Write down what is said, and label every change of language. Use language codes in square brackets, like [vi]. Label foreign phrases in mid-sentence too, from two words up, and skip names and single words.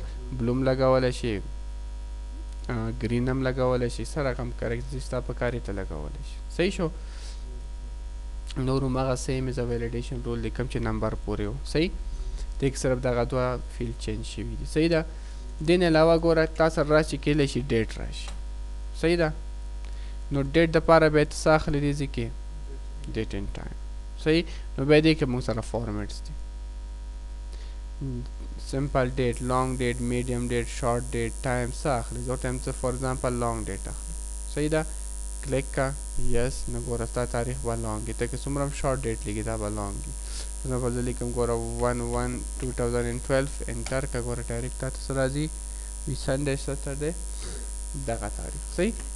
[ps] بلوم لګولی شي ګرین هم لګولی شي څه رقم کرکټر چې ستا په کار یې ته لګولی شي صحیح شو نور هماغه [en] same as validation rule [ps] دی کوم چې نمبر پورې و صحیح دې کې صرف دغه دوه فیلډ چینج شوي دي صحیح ده دې نه علاوه ګوره تا سره راشي کیدلی شي ډیټ راشي صحیح ده نو ډیټ دپاره بیا ته څه اخلي دې ځای کې [en] date and time [ps] صحیح نو بیا دې کې موږ سره فارمیټس دي [en] simple date long date medium date short date time [ps] څه اخلي زه ورته یم څه [en] for example long date [ps] اخلي صحیح ده کلیک که یس نو ګوره ستا تاریخ به لانګ وي ته که څومره هم [en] short date [ps] لیکي دا به لانګ وي ایگزامپل زه لیکم ګوره 1/1/2012 انټر که ګوره ډایرکټ تا ته څه راځي وي سنډے سټرډے دغه تاریخ صحیح